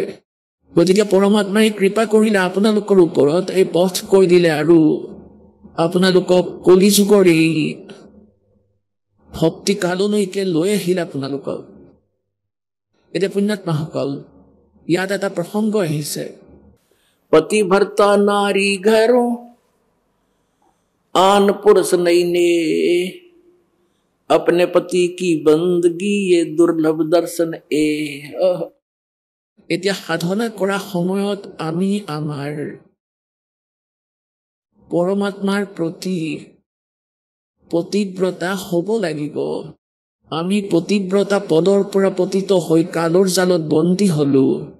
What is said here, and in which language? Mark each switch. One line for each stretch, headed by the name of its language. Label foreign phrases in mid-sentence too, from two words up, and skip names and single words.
Assamese: গতিকে পৰমাত্মাই কৃপা কৰিলে আপোনালোকৰ ওপৰত, এই পথ কৈ দিলে আৰু আপোনালোকক কলিযুগৰ এই ভক্তি কাললৈকে লৈ আহিল আপোনালোকক। এতিয়া পুণ্যাত্মাসকল, ইয়াত এটা প্ৰসংগ আহিছে, পতিভৰ্তা নাৰী ঘৰো
Hindi: आन पुरुष नहीं ने अपने पति की बंदगी ये दुर्लभ दर्शन ए।
Assamese: এতিয়া সাধনা কৰা সময়ত আমি আমাৰ পৰমাত্মাৰ প্ৰতি পতিব্ৰতা হ'ব লাগিব। আমি পতিব্ৰতা পদৰ পৰা পতিত হৈ কালৰ জালত বন্দী হলো।